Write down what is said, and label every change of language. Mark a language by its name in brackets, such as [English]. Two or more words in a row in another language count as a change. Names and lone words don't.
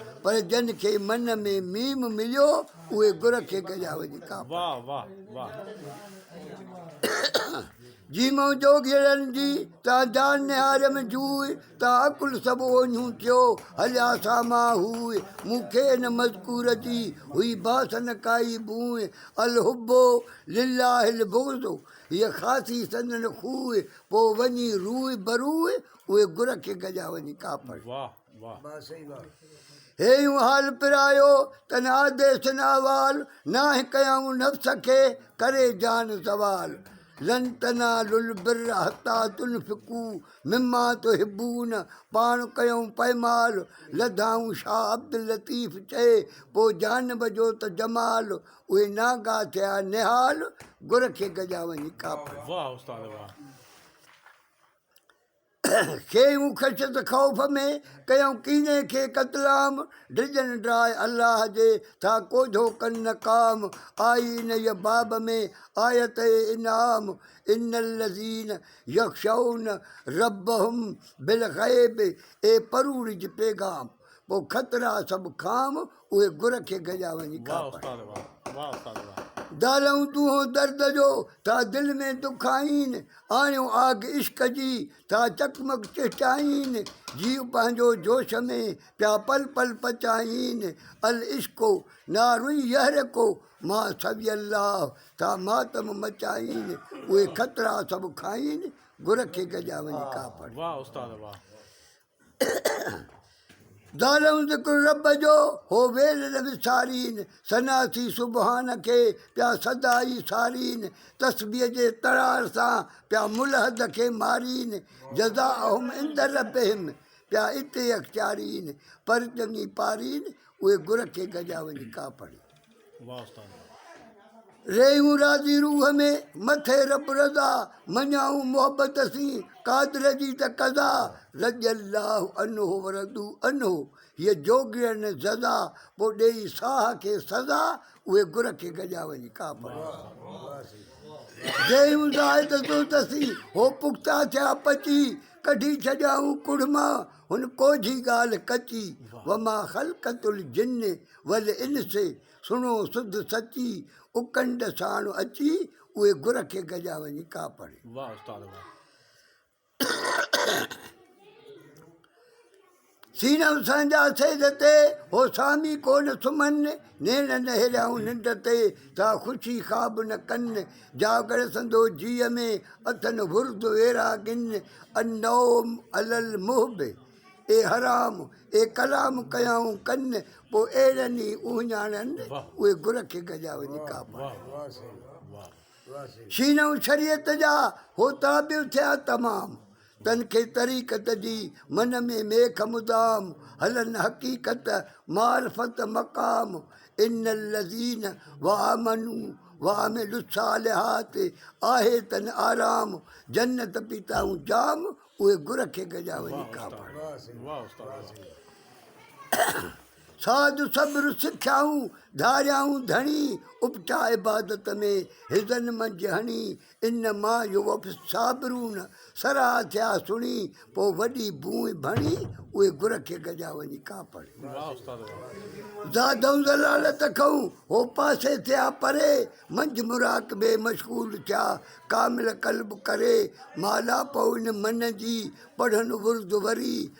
[Sindhi] پر جن کي من ۾ ميم مليو، اهي گهر کي گڏجا وڃي ڪا پڙهن. واهه، واهه، واهه. جيمو جوگيڙن جي، توهان جان نهار ۾ جوئي، توهان عقل سڀ اوñون ٿيو، هليا ساما هوءِ، مون کي هن مذڪور جي هئي باس نه ڪائي بوئي. [Arabic] الحب لله البغض، [Sindhi] هيءَ خاصي سندن خوءِ، پوءِ وڃي روئي بروئي، اهي گهر کي گڏجا وڃي ڪا پڙهن. واهه، واهه. هي يون حال پرايو، تن آديس نه احوال، ناهه ڪيائون نفس کي، ڪري جان زوال. [Arabic] لن تنالوا البر حتى تنفقوا مما تحبون، [Sindhi] پاڻ ڪيون پئمال، لڌائون شاهه عبد لطيف چئي، پوءِ جانب جو ته جمال، اهي ناگا ٿيا نهال، گهر کي گڏجا وڃي ڪا پڙهن. واهه استاد، واهه. کيون خشيت خوف ۾، ڪيون ڪيني کي قتلام، ڊڄن ڊراءِ الله جي، ٿا ڪوجهو ڪن نقام. آئي نه يه باب ۾ آيت انعام، [Arabic] ان الذين يخشون ربهم بالغيب، [Sindhi] اي پروڙ جي پيغام. پوءِ خطرا سڀ خام، اهي گهر کي گڏجا وڃي ڪا واهه پڙهن. استاد، واهه. واهه استاد، واهه. دالون تون هو درد جو، ٿا دل ۾ ڏک آئين، آڻيو آگ عشق جي، ٿا چڪمڪ چهچائين. جيو پنهنجو جوش ۾ پيا پل پل پچائين. [Arabic] ال عشق نار يحرق ما سوي الله، [Sindhi] ٿا ماتم مچائين. اهي خطرا سڀ کائين، گهر کي گڏجا وڃي ڪا پڙهن. واهه استاد، واهه. دالون ذڪر رب جو، هو ويل نه وسارين، سناسي سبحان کي پيا سدا ئي سارين. تسبيح جي ترار سان پيا ملحد کي مارين. [Arabic] جزاءهم عند ربهم، [Sindhi] پيا هتي اختيارين، پر چڱي پارين، اهي گهر کي گڏجا وڃي ڪا پڙهن. واهه استاد. رهيون راضي روح ۾، مٿي رب رضا، مڃائون محبت سين قادر جي ته قضا. [Arabic] رضي الله عنه ورضوا عنه، [Sindhi] هيءَ جوگيڙن سزا، پوءِ ڏيئي ساهه کي سزا، اهي گهر کي گڏجا وڃي ڪا پڙهن. جيون زاهد سو تسي، هو پختا ٿيا پچي، ڪڍي ڇڏيائون ڪڙ مان هن ڪوجهي ڳالهه ڪچي. [Arabic] وما خلقت الجن والانس، [Sindhi] سڻو سڌ سچي، اڪنڊ ساڻ اچي، اهي گهر کي گڏجا وڃي ڪا پڙهن. واهه استاد، واهه. سينو سنجا سيد تي، هو سامي ڪون سمهن، نيڻ نه هليائون ننڊ تي، ٿا خوشي خواب نه ڪن. جاڳر سندو جيءَ ۾، اٿن ورد ويراگن. [Arabic] النوم على المحب، [Sindhi] اي حرام، اي ڪلام ڪيائون ڪن، پوءِ اهڙن ئي اُڃاڻن، واهه. اهي گهر کي گڏجا وڃي ڪا پڙهن. واهه، واهه، واهه. سينو شريعت جا، هو تابع ٿيا تمام، تن کي طریقت جي من ۾ میک مدام، هلن حقيقت معرفت مقام. [Arabic] ان الذين وآمنوا وعملوا الصالحات، [Sindhi] آهي تن آرام، جنت پيتائون جام، اهي گر کي گڏيا وڃي واهه ڪا استاد، پڙهن. واهه استاد، واهه. ساڌ صبر سکيائون، ڌاريائون ڌڻي، اپچا عبادت ۾ هزن منجهه هڻي. [Arabic] ان ما يوفي الصابرون، [Sindhi] سرها ٿيا سڻي، پوءِ وڏي بوئين ڀڻي، اهي گر کي گڏيا وڃي ڪا پڙهن. واهه استاد، واهه. زادون ضلالت کائون، هو پاسي ٿيا پري، منجهه مراقبي مشغول ٿيا، ڪامل قلب ڪري، مالا پئو هن من جي، پڙهن ورد وري.